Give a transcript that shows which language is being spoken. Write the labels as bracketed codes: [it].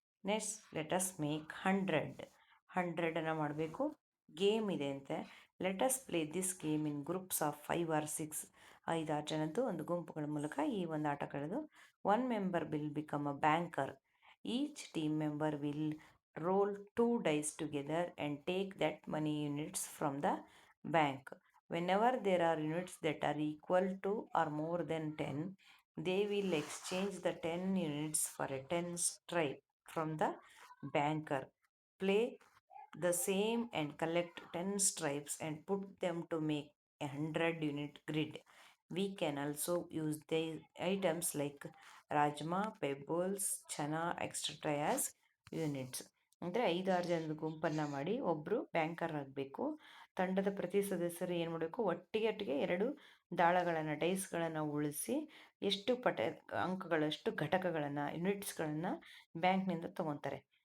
[en] next let's make 100 [kn] ಮಾಡಬೇಕು. Game ಇದೆ ಅಂತೆ. [en] Let's play this game in groups of 5 or 6. [kn] 5-6 ಜನದ್ದು ಒಂದು ಗುಂಪುಗಳ ಮೂಲಕ ಈ ಒಂದು ಆಟ ಕಳೆದು [en] 1 member will become a banker. Each team member will roll 2 dice together and take that money units from the bank. Whenever there are units that are equal to or more than 10, they will exchange the 10 units for a 10 stripe from the banker. Play the same and collect 10 stripes and put them to make a 100-unit grid. We can also use the items like rajma, pebbles, chana, etc. as units. [kn] ಅಂದರೆ 5-6 ಜನದ ಗುಂಪನ್ನು ಮಾಡಿ ಒಬ್ಬರು banker ಆಗಬೇಕು. ತಂಡದ ಪ್ರತಿ ಸದಸ್ಯರು ಏನು ಮಾಡಬೇಕು? ಒಟ್ಟಿಗೆ 2 ದಾಳಗಳನ್ನು, ಡೈಸ್ಗಳನ್ನು ಉಳಿಸಿ ಎಷ್ಟು ಅಂಕಗಳಷ್ಟು ಘಟಕಗಳನ್ನು, ಯೂನಿಟ್ಸ್ಗಳನ್ನು ಬ್ಯಾಂಕ್ನಿಂದ ತೊಗೊತಾರೆ.